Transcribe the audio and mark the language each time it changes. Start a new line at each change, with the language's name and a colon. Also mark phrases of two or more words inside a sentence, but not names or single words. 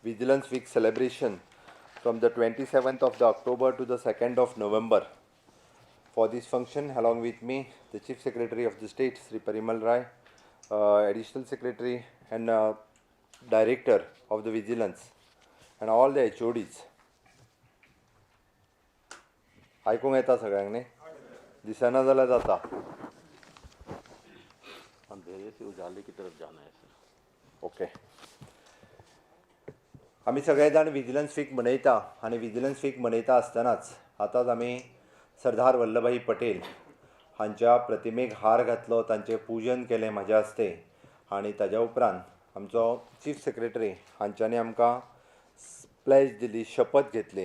English: Vigilance Week celebration from the 27th of the October to the 2nd of November. For this function, along with me, the Chief Secretary of the State, Sri Parimal Rai, Additional Secretary and Director of the Vigilance, and all the HODs.
Konkani: आयकूंक येता सगळ्यांनी दिसना जाल्यार जाता.
Hindi: अंधेरे से उजाले की तरफ जाना है सर. ओके.
Konkani: आमी सगळे जाण विजिलन्स वीक मनयता आनी विजिलन्स वीक मनयता आसतनाच आतांच आमी सरदार वल्लभभाई पटेल हांच्या प्रतिमेक हार घातलो, तांचें पूजन केलें म्हाज्या हस्ते आनी ताज्या उपरांत आमचो
English: chief secretary
Konkani: हांच्यांनी आमकां प्लेज दिली, शपथ घेतली.